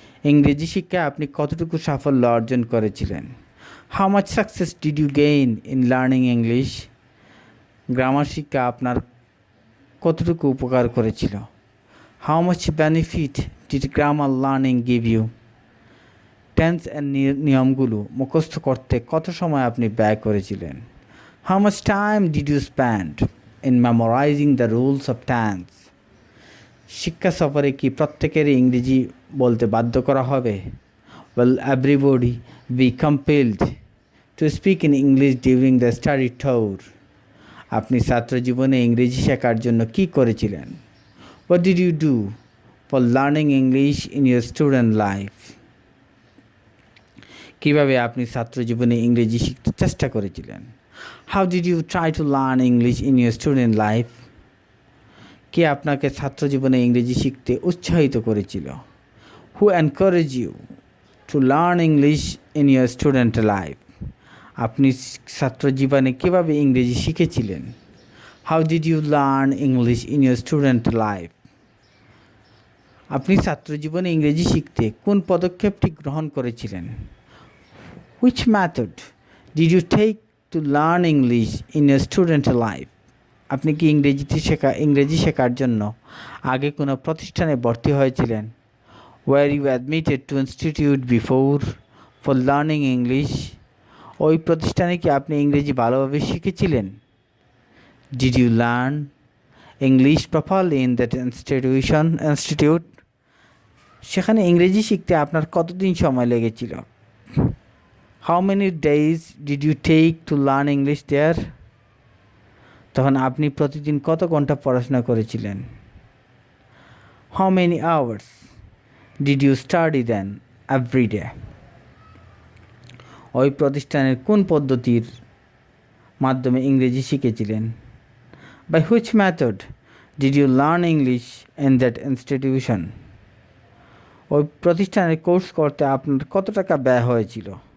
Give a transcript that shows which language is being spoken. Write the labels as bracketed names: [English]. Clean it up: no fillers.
[Bangla] ইংরেজি শিক্ষায় আপনি কতটুকু সাফল্য অর্জন করেছিলেন? [English] How much success did you gain in learning English? [Bangla] Grammar শিক্ষা আপনার কতটুকু উপকার করেছিল? [English] How much benefit did grammar learning give you? [Bangla] Tense এর নিয়মগুলো মুখস্থ করতে কত সময় আপনি ব্যয় করেছিলেন? [English] How much time did you spend in memorizing the rules of tense? [Bangla] শিক্ষা সফরে কি প্রত্যেকেরই ইংরেজি বলতে বাধ্য করা হবে? [English] Will everybody be compelled to speak in English during the study tour? [Bangla] আপনি ছাত্র জীবনে ইংরেজি শেখার জন্য কি করেছিলেন? [English] What did you do for learning English in your student life? [Bangla] কিভাবে আপনি ছাত্র জীবনে ইংরেজি শিখতে চেষ্টা করেছিলেন? [English] How did you try to learn English in your student life? [Bangla] কে আপনাকে ছাত্র জীবনে ইংরেজি শিখতে উৎসাহিত করেছিল? [English] Who encouraged you to learn English in your student life? [Bangla] আপনি ছাত্র জীবনে কিভাবে ইংরেজি শিখেছিলেন? [English] How did you learn English in your student life? [Bangla] আপনি ছাত্র জীবনে ইংরেজি শিখতে কোন পদক্ষেপটি গ্রহণ করেছিলেন? [English] Which method did you take to learn English in your student life? [Bangla] আপনি কি ইংরেজি শেখার জন্য আগে কোনো প্রতিষ্ঠানে ভর্তি হয়েছিলেন? [English] Were you admitted to institute before for learning English? [Bangla] ওই প্রতিষ্ঠানে কি আপনি ইংরেজি ভালোভাবে শিখেছিলেন? [English] Did you learn English properly in that institute? [Bangla] সেখানে ইংরেজি শিখতে আপনার কতদিন সময় লেগেছিল? [English] How many days did you take to learn English there? [Bangla] তখন আপনি প্রতিদিন কত ঘন্টা পড়াশোনা করেছিলেন? [English] How many hours did you study then every day? [Bangla] ওই প্রতিষ্ঠানের কোন পদ্ধতির মাধ্যমে ইংরেজি শিখেছিলেন? [English] By which method did you learn English in that institution? [Bangla] ওই প্রতিষ্ঠানের কোর্স করতে আপনার কত টাকা ব্যয় হয়েছিল?